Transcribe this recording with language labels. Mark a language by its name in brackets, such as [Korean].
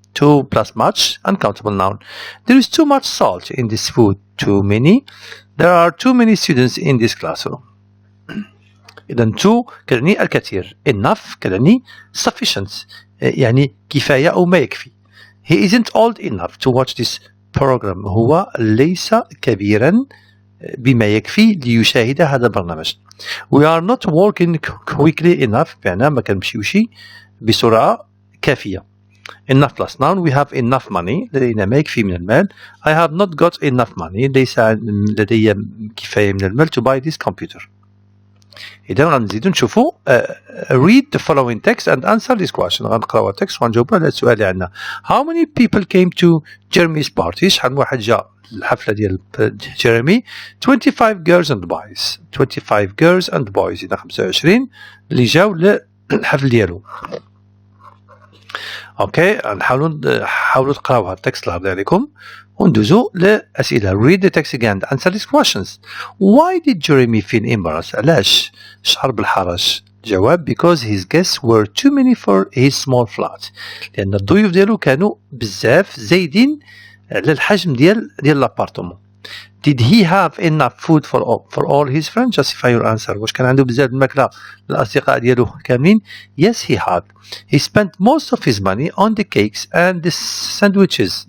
[English] To plus much uncountable noun. There is too much salt in this food. Too many. There are too many students in this classroom. [Arabic] إذا to كتعني الكثير. enough كتعني sufficient يعني كفاية أو ما يكفي. [English] He isn't old enough to watch this program. [Arabic] هو ليس كبيرا بما يكفي ليشاهد هذا البرنامج. [English] We are not working quickly enough بمعنى ما كنمشيوش بسرعة كافية. enough plus noun. We have enough money. لدينا ما يكفي من المال. I have not got enough money. [Arabic] ليس لدي كفاية من المال to buy this computer. [English] إذا غنزيدو نشوفو read the following text and answer this question. [Arabic] غنقراو التكست وغنجاوبو على السؤال اللي عندنا. [English] How many people came to Jeremy's party? [Arabic] شحال من واحد جا الحفلة ديال جيريمي؟ 25 girls and boys. [English] 25 girls and boys. [Arabic] إذا 25 اللي جاو للحفل ديالو. اوكي حاولوا تقراو هاد التكست الله يرضي عليكم وندوزو لأسئلة. [English] Read the text again and answer these questions. Why did Jeremy feel embarrassed? علاش شعر بالحرج؟ جواب because his guests were too many for his small flat. [Arabic] لأن الضيوف ديالو كانوا بزاف زايدين على الحجم ديال لابارتمون. [English] Did he have enough food for all his friends? Justify your answer. [Arabic] واش كان عنده بزاف الماكلة للأصدقاء ديالو كاملين؟ Yes, he had. [English] He spent most of his money on the cakes and the sandwiches.